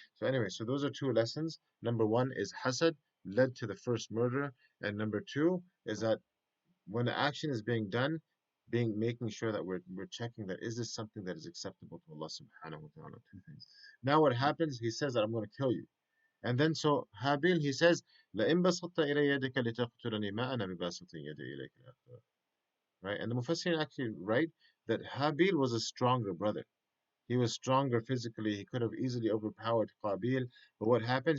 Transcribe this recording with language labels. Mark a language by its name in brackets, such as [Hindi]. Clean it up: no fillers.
[English] So anyway, so those are two lessons. Number one is hasad led to the first murder, and number two is that when the action is being done, making sure that we're checking that is this something that is acceptable to Allah subhanahu wa ta'ala. Two things. Now what happens? He says that I'm going to kill you. And then so Habil, he says, [Arabic] لَإِن بَسَطْتَ إِلَيَّ يَدَكَ لِتَقْتُلَنِي مَا أَنَا بِبَاسِطٍ يَدِي إِلَيْكَ لِأَقْتُلَكَ. [English] Right? And the Mufassirin actually write that Habil was a stronger brother. He was stronger physically. He could have easily overpowered Qabil. But what happens?